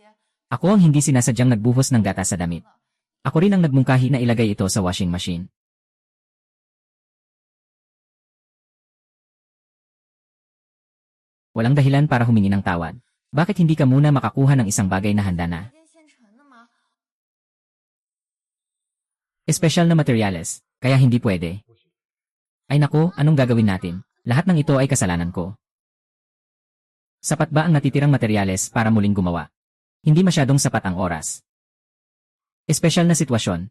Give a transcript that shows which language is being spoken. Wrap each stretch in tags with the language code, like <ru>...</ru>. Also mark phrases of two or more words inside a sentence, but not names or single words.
<tl>Ako ang hindi sinasadyang nagbuhos ng gata sa damit. Ako rin ang nagmungkahi na ilagay ito sa</tl> <en>washing machine.</en> <tl>Walang dahilan para humingi ng tawad. Bakit hindi ka muna makakuha ng isang bagay na handa na?</tl> <zh>今天现成的吗？</zh> <tl>Espesyal na materyales, kaya hindi pwede. Ay naku, anong gagawin natin? Lahat ng ito ay kasalanan ko. Sapat ba ang natitirang materyales para muling gumawa? Hindi masyadong sapat ang oras. Espesyal na sitwasyon.</tl>